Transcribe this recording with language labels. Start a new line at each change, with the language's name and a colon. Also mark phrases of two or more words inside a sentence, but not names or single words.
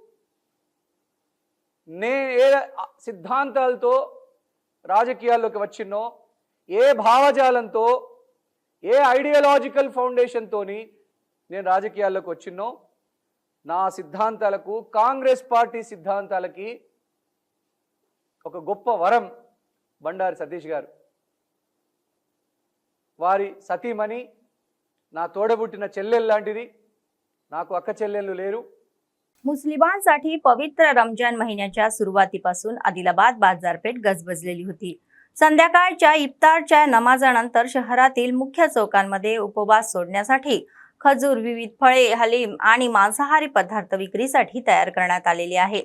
Telugu: ఏ సిద్ధాంతాలతో రాజకీయాల్లోకి వచ్చినో, ఏ భావజాలంతో, ఏ
English: ideological foundation
Telugu: నేను రాజకీయాల్లోకి వచ్చినో, నా సిద్ధాంతాలకు, కాంగ్రెస్ పార్టీ సిద్ధాంతాలకి ఒక గొప్ప వరం బండారి సతీష్ గారు. వారి సతీమణి నా తోడబుట్టిన చెల్లెలు లాంటిది, నాకు अक्का చెల్లెళ్ళు लेरू.
Marathi: मुस्लिमांसाठी पवित्र रमजान महिन्याच्या सुरुवातीपासून आदिलाबाद बाजारपेठ गजबजलेली होती. संध्याकाळच्या इफ्तारच्या नमाजानंतर शहरातील मुख्य चौकांमध्ये उपवास सोडण्यासाठी खजूर, विविध फळे, हलीम आणि मांसाहारी पदार्थ विक्रीसाठी तयार करण्यात आलेले आहे.